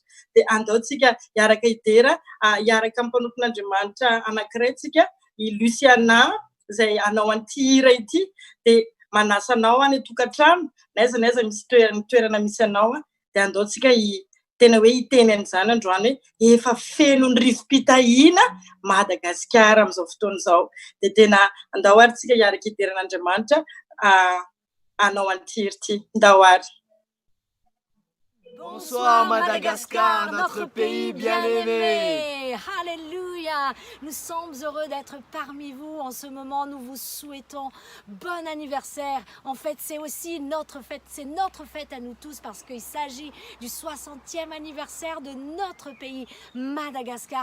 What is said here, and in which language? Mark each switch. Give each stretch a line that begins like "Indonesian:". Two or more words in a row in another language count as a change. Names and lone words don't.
Malagasy: Dia andaotsika hiaraka hidera, hiaraka amin'ny mpanompon'Andriamanitra anankiray tsika i Luciana izay anao an'ity hira ity, dia manasa anao any tokantrano naiza misy toerana misy anao, dia andaotsika tena hoe hiteny an'izany androany hoe efa feno ny rivo-pitahiana Madagasikara amin'izao fotoana izao. Dia tena andao ary tsika hiaraka hideran'Andriamanitra anao an'ity hira ity. Andao ary.
French: Bonsoir Madagascar, notre pays bien-aimé. Alléluia. Nous sommes heureux d'être parmi vous. En ce moment, nous vous souhaitons bon anniversaire. En fait, c'est aussi notre fête. C'est notre fête à nous tous parce qu'il s'agit du 60e anniversaire de notre pays, Madagascar.